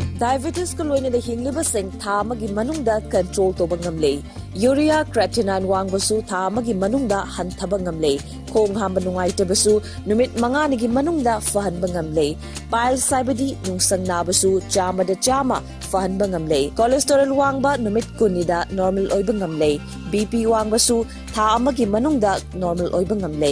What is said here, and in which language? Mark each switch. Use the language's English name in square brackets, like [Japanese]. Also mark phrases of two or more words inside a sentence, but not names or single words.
[Manipuri] diabetes ko loina da hinglibasing tha amagi manungda control to bangamle. [English] Urea creatinine [Manipuri] wangbasu tha amagi manungda hanthaba ngamle. Khong hamba nungaitabasu numit manganigi manungda fahanba ngamle. Piles saibadi nungsang nabasu chama da chama fahanba ngamle. Cholesterol wangba numit kunida normal oiba ngamle. BP wangbasu tha amagi manungda normal oiba ngamle.